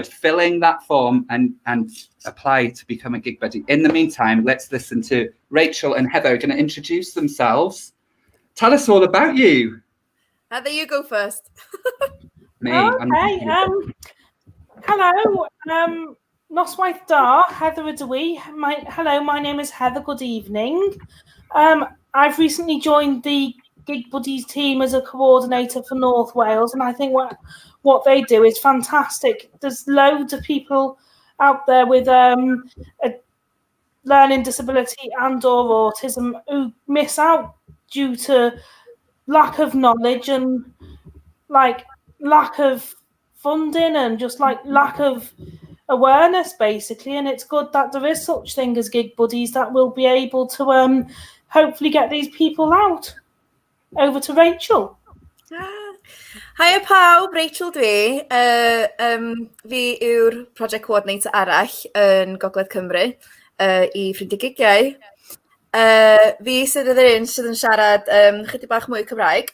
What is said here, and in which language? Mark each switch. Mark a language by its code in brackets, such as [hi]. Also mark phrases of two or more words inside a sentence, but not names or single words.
[en] Filling that form and apply to become a gig buddy. In the meantime, let's listen to Rachel and Heather are going to introduce themselves. Tell us all about you. Heather, you go first. Me. Okay. Hello. [cy] Noswaith da, Heather ydw i. [en] Hello, my name is Heather. Good evening. I've recently joined the Gig Buddies team as a coordinator for North Wales, and I think what they do is fantastic. There's loads of people out there with a learning disability and or autism who miss out due to lack of knowledge and like lack of funding and just like lack of awareness basically. And it's good that there is such thing as Gig Buddies that will be able to hopefully get these people out. Over to Rachel. [cy] Hiya pawb, Rachel dwi. Fi yw'r [en] project coordinator [cy] arall yn Gogledd Cymru I Ffrindiau Gigiau. Fi sydd yn siarad chydig bach mwy Cymraeg.